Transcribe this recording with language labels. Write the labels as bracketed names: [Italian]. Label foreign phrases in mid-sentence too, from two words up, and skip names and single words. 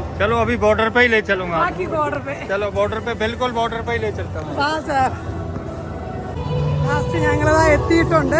[Hindi] चलो अभी बॉर्डर पे ही ले चलूंगा. बाकी बॉर्डर पे चलो बॉर्डर पे, बिल्कुल बॉर्डर पे ही ले चलता हूँ. [Malayalam] ലാസ്റ്റ് ഞങ്ങളതാ എത്തിയിട്ടുണ്ട്.